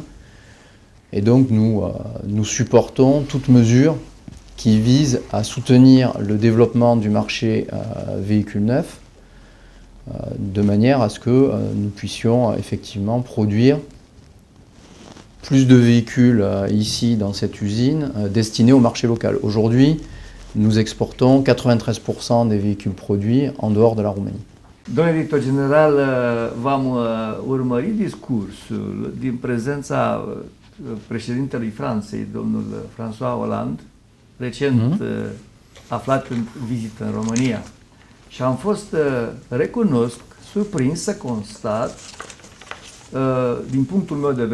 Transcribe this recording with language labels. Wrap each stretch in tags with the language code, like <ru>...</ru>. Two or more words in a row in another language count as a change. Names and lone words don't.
<fr>Et donc nous supportons toute mesure qui vise à soutenir le développement du marché véhicule neuf de manière à ce que nous puissions effectivement produire plus de véhicules ici dans cette usine destinés au marché local. Aujourd'hui, nous exportăm 93% des véhicules produits en dehors de la Roumanie.</fr> <ro>Domnule director general, v-am urmărit discursul din prezența președintelui Franței, domnul François Hollande, recent aflat în vizită în România. Și am fost, recunosc, surprins să constat, din punctul meu de</ro>